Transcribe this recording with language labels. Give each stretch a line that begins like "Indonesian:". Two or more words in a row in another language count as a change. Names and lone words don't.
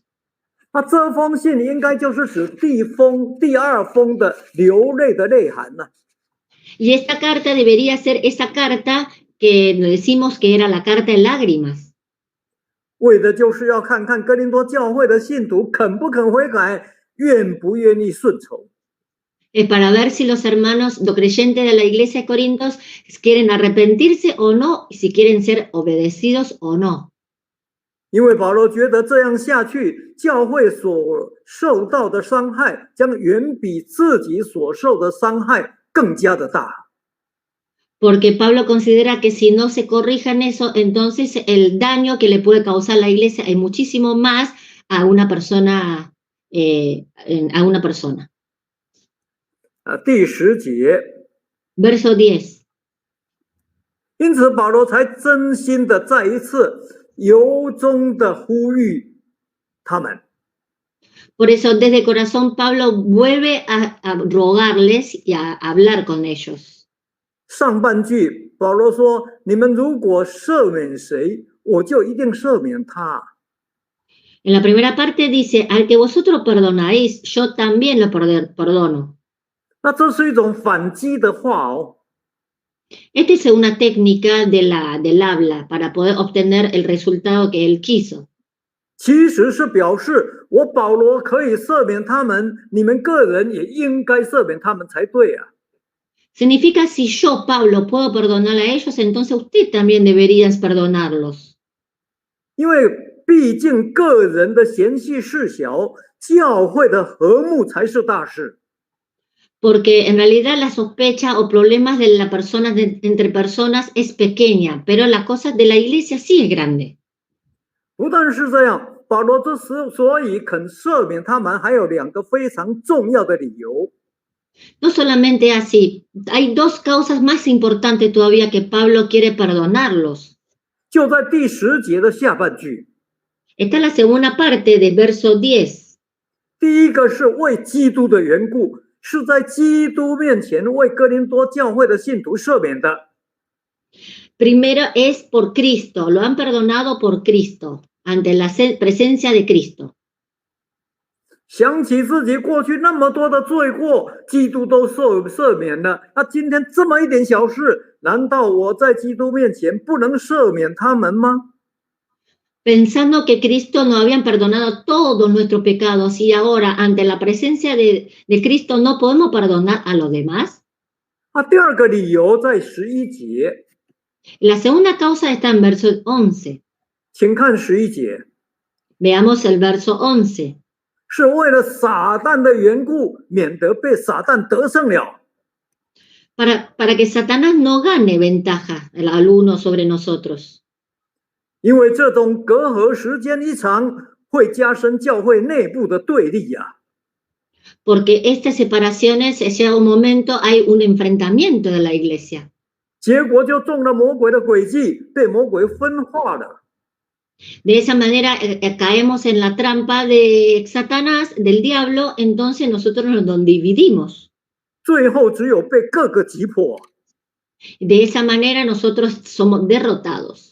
Chinese: 那这封信应该就是指第二封的流泪的内涵呢、
Spanish: Y esta carta debería ser esa carta que decimos que era la carta de lágrimas.
Chinese: 为的就是要看看哥林多教会的信徒肯不肯悔改，愿不愿意顺从。
Spanish: Es para ver si los hermanos no creyentes de la iglesia de Corintios quieren arrepentirse o no, y si quieren ser obedecidos o no.
Chinese: 因为保罗觉得这样下去，教会所受到的伤害将远比自己所受的伤害更加的大。
Spanish: Porque Pablo considera que si no se corrijan eso, entonces el daño que le puede causar la iglesia es muchísimo más a una persona.
Chinese: 第10节，
Spanish: verso 10.
Chinese: 因此保罗才真心的再一次由衷的呼吁他们。
Spanish: Por eso desde corazón Pablo vuelve a rogarles y a hablar con ellos.
Chinese: 上半句保罗说：“你们如果赦免谁，我就一定赦免他。”
Spanish: En la primera parte dice, al que vosotros perdonáis, yo también lo perdono.
Chinese: 那这是一种反击的话哦。
Spanish: Esta es una técnica del habla para poder obtener el resultado que él quiso.
Chinese: 其实是表示我保罗可以赦免他们，你们个人也应该赦免他们才对啊。
Spanish: Significa si yo, Pablo, puedo perdonar a ellos, entonces usted también debería perdonarlos.
Chinese: 因为毕竟个人的嫌隙事小，教会的和睦才是大事。
Spanish: Porque en realidad la sospecha o problemas de la persona entre personas es pequeña, pero la cosa de la iglesia sí es grande.
Chinese: 不但是这样，保罗之所以肯赦免他们，还有2个非常重要的理由。
Spanish: No solamente así, hay 2 causas más importantes todavía que Pablo quiere perdonarlos.
Chinese: 就在第10节的下半句。
Spanish: Esta es la segunda parte del verso 10.
Chinese: 第一个是为基督的缘故，是在基督面前为哥林多教会的信徒赦免的。
Spanish: Primero es por Cristo, lo han perdonado por Cristo, ante la presencia de Cristo.
Chinese: 想起自己过去那么多的罪过，基督都赦免了，那今天这么一点小事，难道我在基督面前不能赦免他们吗？
Spanish: Pensando que Cristo nos habían perdonado todos nuestros pecados y ahora ante la presencia de Cristo no podemos perdonar a los demás.
Chinese: 第2个理由在11节。
Spanish: La segunda causa está en verso 11.
Chinese: 请看11节。
Spanish: Veamos el verso 11.
Chinese: 是为了撒旦的缘故，免得被撒旦得胜了。
Spanish: Para que Satanás no gane ventaja al uno sobre nosotros.
Chinese: 因为这种隔阂时间一长，会加深教会内部的对立啊。
Spanish: Porque estas separaciones, llega un momento, hay un enfrentamiento de la iglesia.
Chinese: 结果就中了魔鬼的诡计，被魔鬼分化了。
Spanish: De esa manera caemos en la trampa de Satanás, del diablo, entonces nosotros nos dividimos.
Chinese: 最后只有被各个击破。
Spanish: De esa manera nosotros somos derrotados.